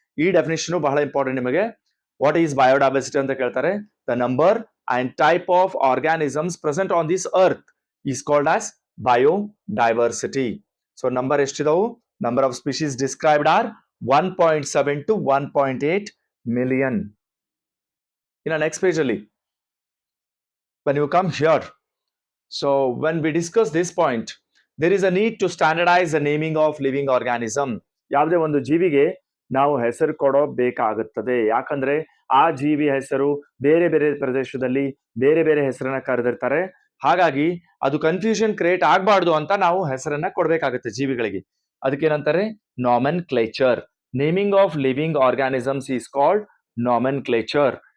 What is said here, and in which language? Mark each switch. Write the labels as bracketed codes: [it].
[kn] ಈ ಡೆಫಿನೇಷನ್ ಬಹಳ ಇಂಪಾರ್ಟೆಂಟ್ ನಿಮಗೆ. [en] what is biodiversity [kn] ಅಂತ ಕೇಳ್ತಾರೆ. [en] The number and type of organisms present on this earth is called as biodiversity. [kn] So number ಎಷ್ಟಿದಾವು? [en] number of species described [kn] R [en] 1.7 to 1.8 million. [kn] ಇನ್ನು next page ಅಲ್ಲಿ [en] when you come here, so when we discuss this point, there is a need to standardize the naming of living organism. [kn] ಯಾವುದೇ ಒಂದು ಜೀವಿಗೆ ನಾವು ಹೆಸರು ಕೊಡೋ ಬೇಕಾಗುತ್ತದೆ. ಯಾಕಂದ್ರೆ ಆ ಜೀವಿ ಹೆಸರು ಬೇರೆ ಬೇರೆ ಪ್ರದೇಶದಲ್ಲಿ ಬೇರೆ ಬೇರೆ ಹೆಸರನ್ನ ಕರೆದಿರ್ತಾರೆ. ಹಾಗಾಗಿ ಅದು ಕನ್ಫ್ಯೂಷನ್ ಕ್ರಿಯೇಟ್ ಆಗಬಾರ್ದು ಅಂತ ನಾವು ಹೆಸರನ್ನ ಕೊಡ್ಬೇಕಾಗುತ್ತೆ ಜೀವಿಗಳಿಗೆ. ಅದಕ್ಕೇನಂತಾರೆ [en] Nomenclature. Naming of living organisms is called nomenclature.